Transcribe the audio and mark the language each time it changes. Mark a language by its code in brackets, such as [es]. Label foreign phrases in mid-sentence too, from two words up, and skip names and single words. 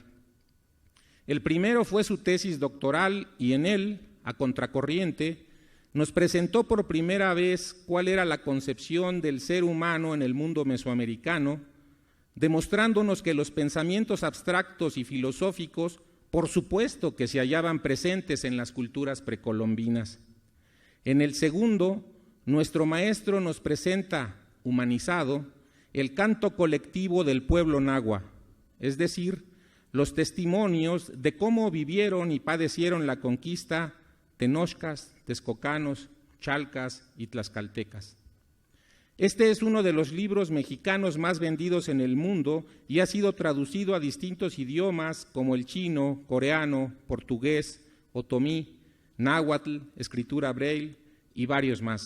[es] El primero fue su tesis doctoral y en él, a contracorriente, nos presentó por primera vez cuál era la concepción del ser humano en el mundo mesoamericano, demostrándonos que los pensamientos abstractos y filosóficos, por supuesto que se hallaban presentes en las culturas precolombinas. En el segundo, nuestro maestro nos presenta, humanizado, el canto colectivo del pueblo nahua, es decir, los testimonios de cómo vivieron y padecieron la conquista tenochcas, texcocanos, chalcas y tlaxcaltecas. Este es uno de los libros mexicanos más vendidos en el mundo y ha sido traducido a distintos idiomas como el chino, coreano, portugués, otomí, náhuatl, escritura braille y varios más.